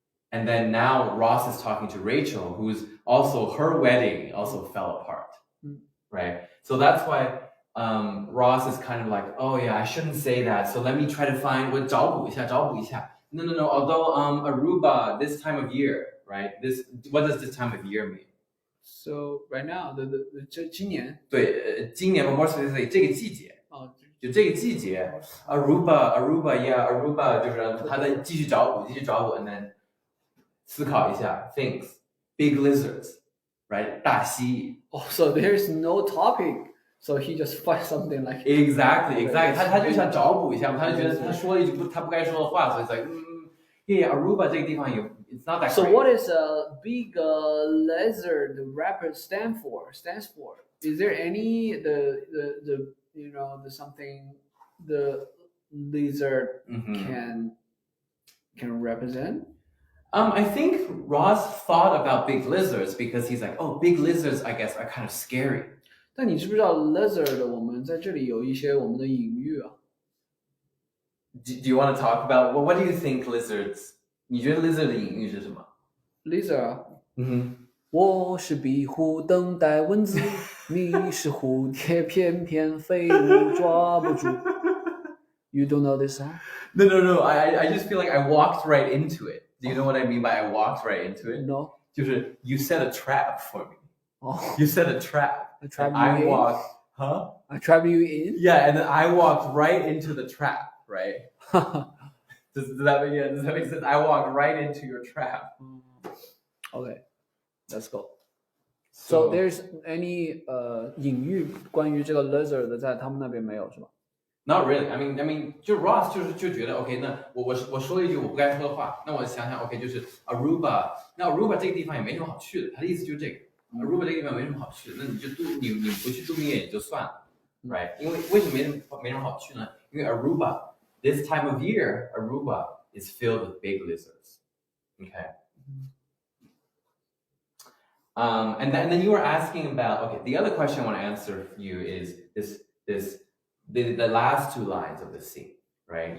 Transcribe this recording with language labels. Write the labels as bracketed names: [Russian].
[English] And then now Ross is talking to Rachel, who's also, her wedding also fell apart, right? So that's why Ross is kind of like, oh yeah, I shouldn't say that. So let me try to find what [Chinese] 找补一下. [English] No. Although Aruba this time of year, right? What does this time of year mean? So right now, [Chinese] 今年对，今年 [English] more specifically [Chinese] 这个季节。就这个季节 Aruba 就是他在继续找补 and then 思考一下 [English] things, big lizards, right? [Chinese] 大蜥蜴。 [English] So there's no topic. So he just finds something like exactly. [Chinese] 他就想找补一下，他就觉得他说了一句他不该说的话，所以 [English] it's like yeah, [Chinese] Aruba 这个地方有 [English] it's not that So great. what is a big lizard stands for? Is there any the the something the lizard can represent? I think Ross thought about big lizards because he's like, oh, big lizards, I guess, are kind of scary. [Chinese] 但你知不知道 lizard 我们在这里有一些我们的隐喻啊 [English] Do you want to talk about what do you think lizards? [Chinese] 你觉得 lizard 的隐喻是什么？ lizard 我是壁虎等待蚊子，你是蝴蝶翩翩飞舞抓不住。 [English] You don't know this song? No. I just feel like I walked right into it. Do you know what I mean by I walked right into it? No. [Chinese] 就是 [English] you set a trap for me. Oh. You set a trap. I trap I you walked, in? huh? I trap you in? Yeah, and then I walked right into the trap, right? Does that make sense? I walked right into your trap. Okay, let's go. So there's any [Chinese] 隐喻关于这个 lizard 在他们那边没有是吧 [English] Not really. [Chinese] I mean, 就 Ross 就觉得 OK， 那我说了一句我不该说的话，那我想想 OK， 就是 Aruba， 那 Aruba 这个地方也没什么好去的，他的意思就是这个 Aruba 这个地方没什么好去的，那你不去度蜜月也就算了 ，right？因为为什么没什么好去呢？因为 [English] Aruba this time of year Aruba is filled with big lizards. Okay. And then you were asking about the other question I want to answer for you is the last 2 lines of the scene, right?